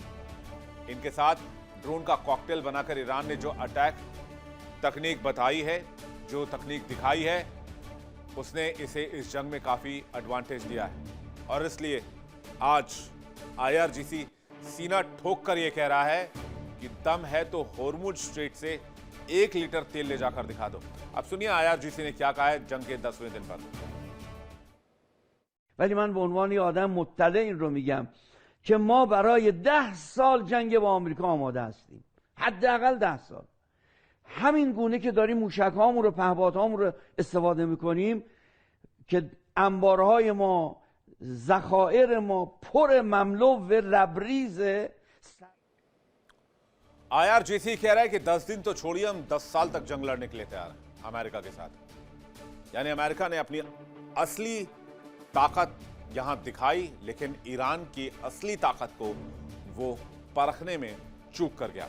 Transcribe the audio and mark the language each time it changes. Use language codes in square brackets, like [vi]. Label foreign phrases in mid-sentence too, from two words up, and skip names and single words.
[hi] इनके साथ ड्रोन का कॉकटेल बनाकर ईरान ने जो अटैक तकनीक बताई है, जो तकनीक दिखाई है, उसने इसे इस जंग में काफी एडवांटेज दिया है। और इसलिए आज IRGC सीना ठोक कर यह कह रहा है कि दम है तो होर्मुज स्ट्रेट से 1 लीटर तेल ले जाकर दिखा दो। अब सुनिए IRGC ने क्या कहा है जंग के 10वें दिन पर। [fa] ولی من به عنوان یه آدم مطلع این رو میگم که ما برای 10 سال جنگ با آمریکا آماده هستیم، حداقل 10 سال. همین گونه که داریم موشک‌هامون رو، پهپادهامون رو استفاده میکنیم که انبارهای ما، ذخایر ما پر مملو و لبریز. [hi] IRGC कह रहा है कि 10 दिन तो छोड़िए, हम 10 साल तक जंग लड़ने के लिए तैयार हैं अमेरिका के साथ। यानी अमेरिका ने अपनी असली ताकत यहां दिखाई, लेकिन ईरान की असली ताकत को वो परखने में चूक कर गया।